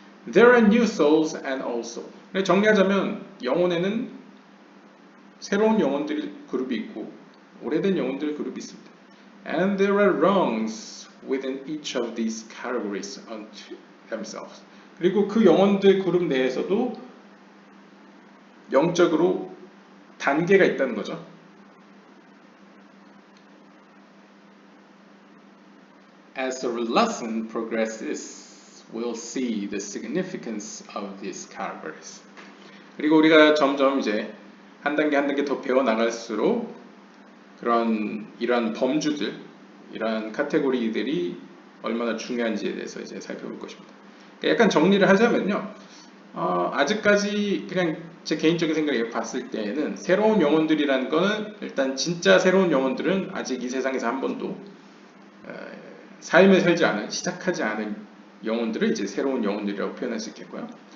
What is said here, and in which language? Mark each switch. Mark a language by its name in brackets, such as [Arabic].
[English] There are new souls and old souls. [Korean] 정리하자면 영혼에는 새로운 영혼들 그룹이 있고 오래된 영혼들 그룹이 있습니다. [English] And there are rungs within each of these categories unto themselves. [Korean] 그리고 그 영혼들 그룹 내에서도 영적으로 단계가 있다는 거죠. [English] As the lesson progresses, we'll see the significance of these categories. [Korean] 그리고 우리가 점점 이제 한 단계 더 배워 나갈수록 이러한 범주들, 이러한 카테고리들이 얼마나 중요한지에 대해서 이제 살펴볼 것입니다. 약간 정리를 하자면요, 아직까지 그냥 제 개인적인 생각에 봤을 때에는 새로운 영혼들이라는 거는 일단 진짜 새로운 영혼들은 아직 이 세상에서 한 번도 삶을 살지 않은, 시작하지 않은 영혼들을 이제 새로운 영혼들이라고 표현할 수 있겠고요.